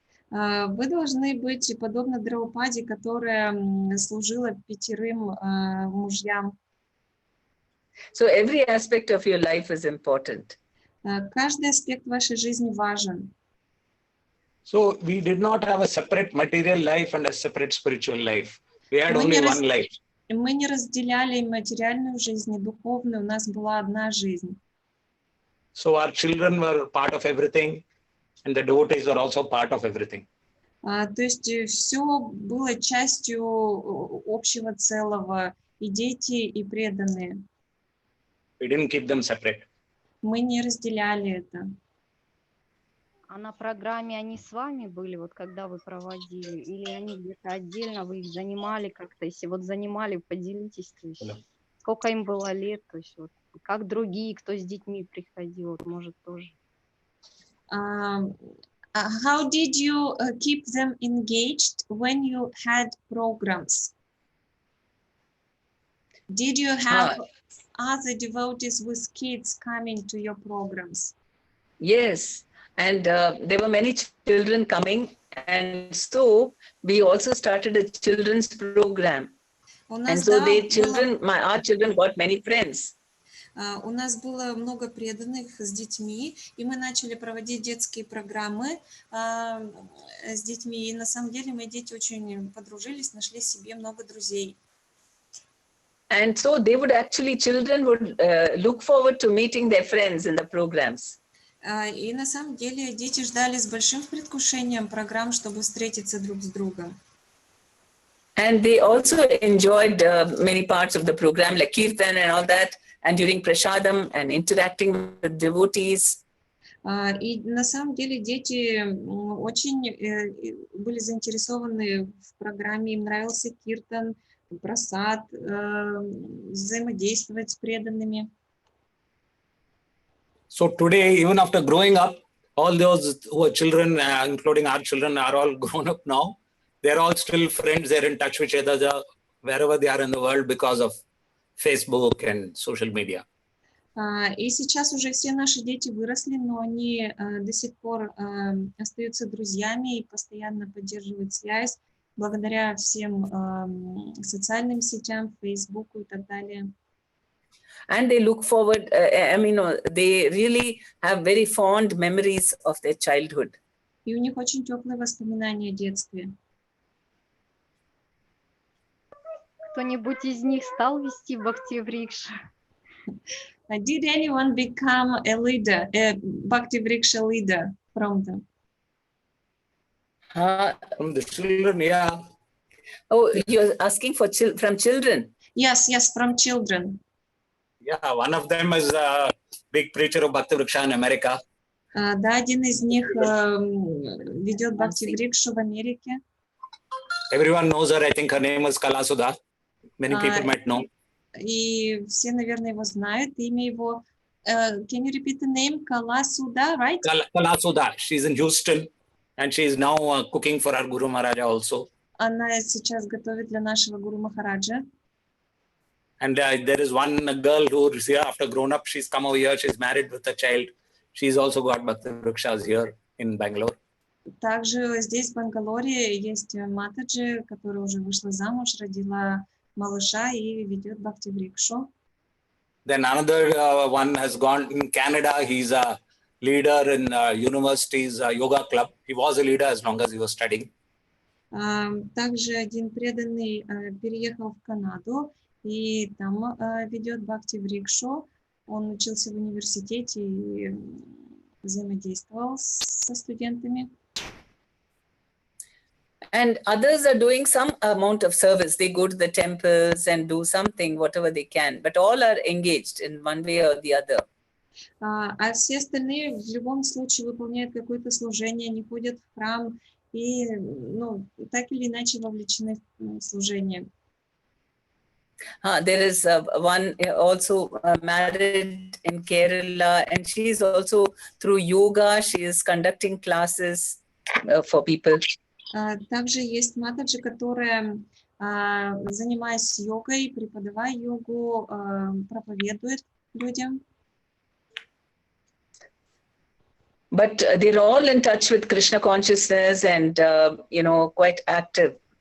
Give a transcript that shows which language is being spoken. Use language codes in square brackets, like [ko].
[ru] Вы должны быть подобны Драупаде, которая служила 5 мужьям. [en] So every aspect of your life is important. [ru] Каждый аспект вашей жизни важен. [en] So we did not have a separate material life and a separate spiritual life. We had only one life. [ru] Мы не разделяли материальную жизнь и духовную, у нас была одна жизнь. [en] So our children were part of everything, and the devotees were also part of everything. [ru] То есть все было частью общего целого, и дети, и преданные. [en] We didn't keep them separate. [ru] Мы не разделяли это. А на программе они с вами были, вот когда вы проводили, или они где-то отдельно, вы их занимали как-то? Если вот занимали, поделитесь, то есть, сколько им было лет, то есть вот, как другие, кто с детьми приходил, вот, может тоже. [en] How did you keep them engaged when you had programs? Did you have other devotees with kids coming to your programs? Yes, and there were many children coming, and so we also started a children's program. And so our children got many friends. [ru] У нас было много преданных с детьми, и мы начали проводить детские программы с детьми. И на самом деле мои дети очень подружились, нашли себе много друзей. [en] And so children would look forward to meeting their friends in the programs. [ru] И на самом деле дети ждали с большим предвкушением программ, чтобы встретиться друг с другом. [en] And they also enjoyed many parts of the program, like kirtan and all that, and during prasadam and interacting with devotees. [ru] И на самом деле дети очень были заинтересованы в программе, им нравился киртан, прасад, взаимодействовать с преданными. [en] So today, even after growing up, all those who are children, including our children, are all grown up now. They're all still friends. They're in touch with each other wherever they are in the world because of Facebook and social media. [ru] И сейчас уже все наши дети выросли, но они до сих пор остаются друзьями и постоянно поддерживают связь благодаря всем социальным сетям, Фейсбуку и так далее. [en] And they look forward, they really have very fond memories of their childhood. [ru] И у них очень теплые воспоминания о детстве. Кто-нибудь из них стал вести Бхакти-врикша? [en] Did anyone become a leader, a Bhakti-vriksha leader from them? From the children, yeah. Oh, you're asking from children? Yes, from children. Yeah, one of them is a big preacher of Bhakti-vriksha in America. [ru] Да, один из них ведет Бхакти-врикшу в Америке. [en] Everyone knows her. I think her name is Kalasudha. Many people might know. [ru] И все, наверное, его знают. Имя его. [en] Can you repeat the name? Kalasudha, right? Kalasudha. She's in Houston, and she is now cooking for our Guru Maharaja also. [ru] Она сейчас готовит для нашего Гуру Махараджа. [en] And there is one girl who is here after grown up. She's come over here. She's married with a child. She's also got Bhakti-vrikshas here in Bangalore. [ru] Также здесь, в Бангалоре, есть Матаджи, которая уже вышла замуж, родила малыша и ведет Бхакти-врикшу. [en] Then another one has gone in Canada. He's a leader in university's yoga club. He was a leader as long as he was studying. [ru] Также один преданный переехал в Канаду и там ведет Бхакти-врикшу. Он учился в университете и взаимодействовал со студентами. [en] And others are doing some amount of service. They go to the temples and do something, whatever they can. But all are engaged in one way or the other. [ru] А все остальные в любом случае выполняют какое-то служение, они ходят в храм и так или иначе вовлечены в служение. [en] There is one also married in Kerala, and she is also through yoga. She is conducting classes for people. [ru] Также есть Матаджи, которая, занимаясь йогой, преподавая йогу, проповедует людям. [en] But they're all in touch with Krishna consciousness and, you know, quite active.